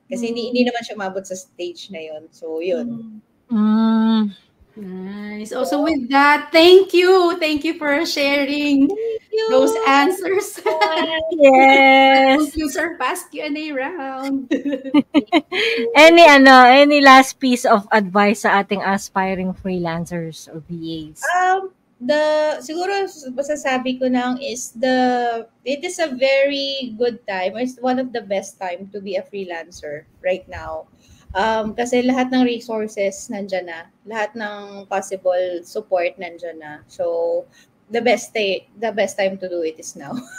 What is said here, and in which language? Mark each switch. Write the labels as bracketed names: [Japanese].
[Filipino] Kasi hindi naman siya mabot sa stage na yun. So yun. [English] Nice. Also with that, thank you. Thank you for sharing. Thank you. those answers. Yes. Concludes our past Q&A round. Any last piece of advice sa ating aspiring freelancers or VAs? [Filipino] Siguro masasabi ko lang [English] is it is a very good time. It's one of the best time to be a freelancer right now. [Filipino] Kasi lahat ng resources nandyan na. Lahat ng possible support nandyan na. [English] So, the best time to do it is now.